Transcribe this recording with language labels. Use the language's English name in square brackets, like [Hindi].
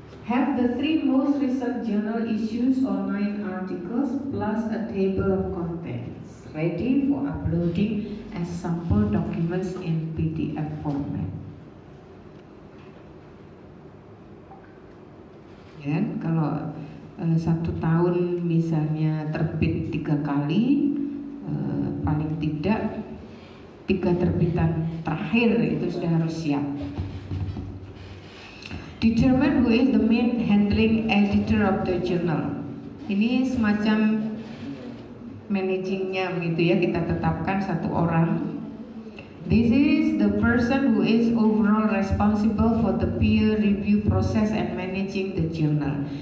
[English] Have the 3 most recent journal issues or 9 articles plus a table of contents ready for uploading as sample documents in PDF format. [Indonesian] Ya, kalau 1 tahun misalnya terbit 3 kali, paling tidak 3 terbitan terakhir itu sudah harus siap. [English] Determine who is the main handling editor of the journal. [Indonesian] Ini semacam managingnya begitu ya, kita tetapkan 1 orang. [English] This is the person who is overall responsible for the peer review process and managing the journal.